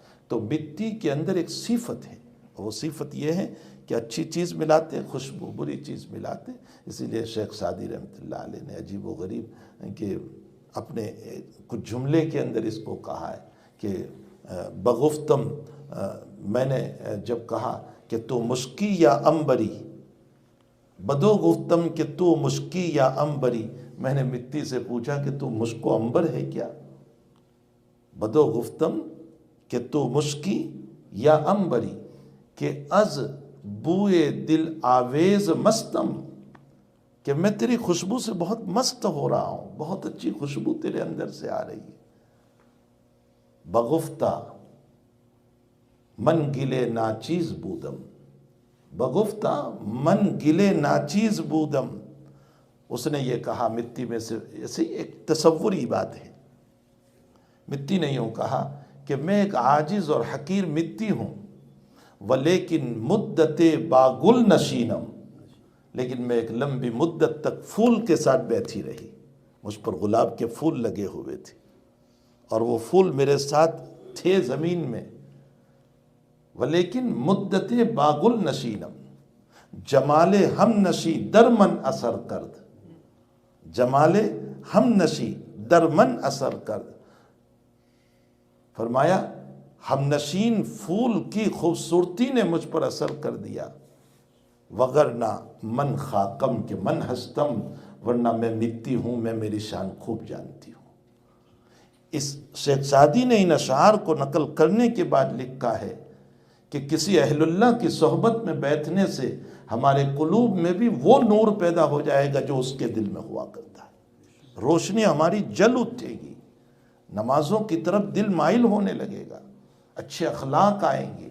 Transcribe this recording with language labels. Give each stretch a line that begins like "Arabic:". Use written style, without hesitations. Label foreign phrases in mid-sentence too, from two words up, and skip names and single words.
Urdu: تو مٹی کے اندر ایک صفت ہے، وہ صفت یہ ہے کہ اچھی چیز ملاتے ہیں خوشبو، بری چیز ملاتے ہیں۔ اسی لیے شیخ سعدی رحمۃ اللہ علیہ نے عجیب و غریب کہ اپنے کچھ جملے کے اندر اس کو کہا ہے کہ بگفتم، میں نے جب کہا کہ
Persian: تو مشکی یا امبری، بدو گفتم کہ تو مشکی یا امبری،
Urdu: میں نے مٹی سے پوچھا کہ تو مشک و امبر ہے کیا؟
Persian: بدو گفتم کہ تو مشکی یا امبری، کہ از بوئے دل آویز مستم،
Urdu: کہ میں تیری خوشبو سے بہت مست ہو رہا ہوں، بہت اچھی خوشبو تیرے اندر سے آ رہی ہے۔
Persian: بگفتہ من گلے ناچیز بودم، بگفتہ من گلے ناچیز بودم،
Urdu: اس نے یہ کہا مٹی میں سے، ایسے ایک تصوری بات ہے، مٹی نے یوں کہا کہ میں ایک عاجز اور حقیر مٹی ہوں،
Persian: ولیکن مدت باگل نشینم،
Urdu: لیکن میں ایک لمبی مدت تک پھول کے ساتھ بیٹھی رہی، مجھ پر گلاب کے پھول لگے ہوئے تھے اور وہ پھول میرے ساتھ تھے زمین میں،
Persian: ولیکن مدت باگل نشینم، جمال ہم نشی در من اثر کرد، جمال ہم نشی در من اثر کرد،
Urdu: فرمایا ہم نشین پھول کی خوبصورتی نے مجھ پر اثر کر دیا،
Persian: وگرنہ من خاکم کہ من ہستم،
Urdu: ورنہ میں مٹی ہوں، میں میری شان خوب جانتی ہوں۔ اس شیخ سعدی نے ان اشعار کو نقل کرنے کے بعد لکھا ہے کہ کسی اہل اللہ کی صحبت میں بیٹھنے سے ہمارے قلوب میں بھی وہ نور پیدا ہو جائے گا جو اس کے دل میں ہوا کرتا ہے، روشنی ہماری جل اٹھے گی، نمازوں کی طرف دل مائل ہونے لگے گا، اچھے اخلاق آئیں گے۔